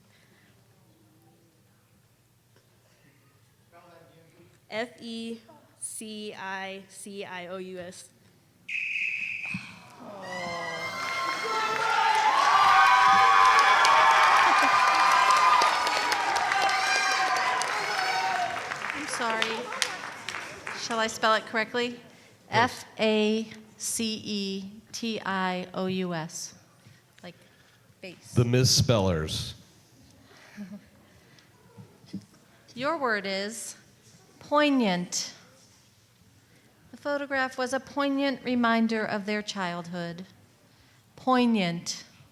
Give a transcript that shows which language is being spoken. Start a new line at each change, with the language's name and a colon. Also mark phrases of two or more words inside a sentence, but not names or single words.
English: F-E-C-I-C-I-O-U-S. I'm sorry. Shall I spell it correctly? F-A-C-E-T-I-O-U-S. Like base. The misspellers. Your word is poignant. The photograph was a poignant reminder of their childhood. Poignant.